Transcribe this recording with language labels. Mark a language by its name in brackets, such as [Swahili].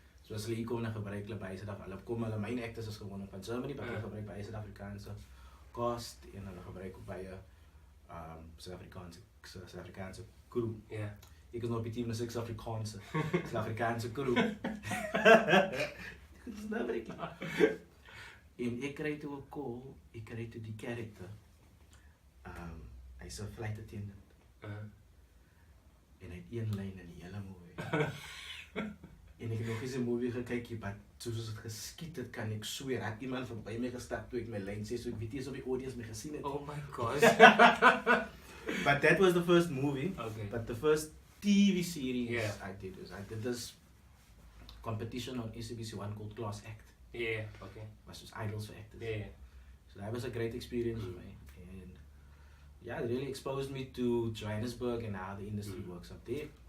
[Afrikaans] So as hulle hier kom, dan gebruik hulle by Suid-Afrika. Hulle main actors is gewoonlik van Germany, maar hulle gebruik baie Suid-Afrikaanse cast en hulle gebruik ook baie Suid-Afrikaanse crew. [English] Yeah. [Afrikaans] Ek is nou op die team, dus ek Suid-Afrikaanse crew. Dit is nou baie klaar. En ek kry toe 'n call, ek kry toe die character. Hy's 'n flight attendant. En hy het een lyn in die hele movie. En ek het nog eens 'n movie gekyk, maar soos dit geskied het, kan ek sweer, het iemand verby my gestap toe ek my lyn sê, so ek weet nie of die audience my gesien het. [English] Oh my gosh. But that was the first movie. Okay. But the first TV series Yeah. I did this competition on SABC1 called Class Act. Yeah, okay. [Afrikaans] Was soos [English] idols for actors. Yeah. So that was a great experience for me. And yeah, it really exposed me to Johannesburg and how the industry works up there.